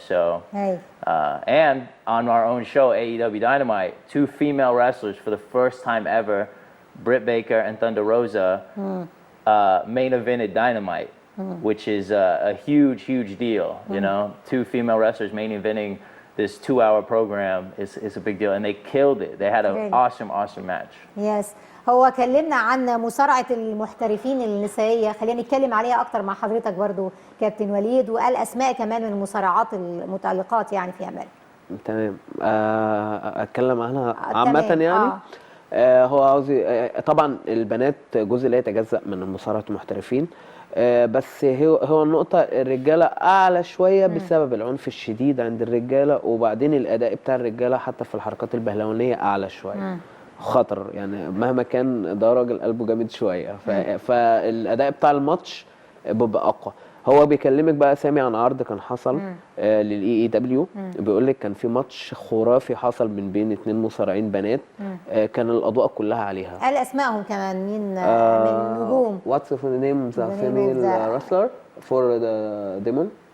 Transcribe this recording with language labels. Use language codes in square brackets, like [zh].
[en] So and on our own show, AEW Dynamite, 2 female wrestlers for the first time ever, Britt Baker and Thunder Rosa. Main evented Dynamite, which is a huge deal. You know, 2 female wrestlers main eventing this 2-hour program is a big deal, and they killed it. They had an awesome match. Yes. [ar] هو كلمنا عن مصارعه المحترفين النسائيه، خلينا نتكلم عليها اكتر مع حضرتك برضو كابتن وليد، وقال اسماء كمان من المصارعات المتألقات يعني في امريكا. تمام. اتكلم عنها عامه يعني. هو عاوز طبعا البنات جزء لا يتجزأ من مصارعه المحترفين، بس هو النقطه الرجاله اعلى شويه بسبب العنف الشديد عند الرجاله، وبعدين الاداء بتاع الرجاله حتى في الحركات البهلوانيه اعلى شويه. خطر يعني، مهما كان ده راجل قلبه جامد شويه. فالاداء بتاع الماتش بيبقى اقوى. هو بيكلمك بقى سامي عن عرض كان حصل للاي اي دبليو، بيقول لك كان في ماتش خرافي حصل من بين 2 مصارعين بنات، كان الاضواء كلها عليها. قال اسمائهم كمان مين من النجوم؟ [en] What's the name of the female wrestler for the demon?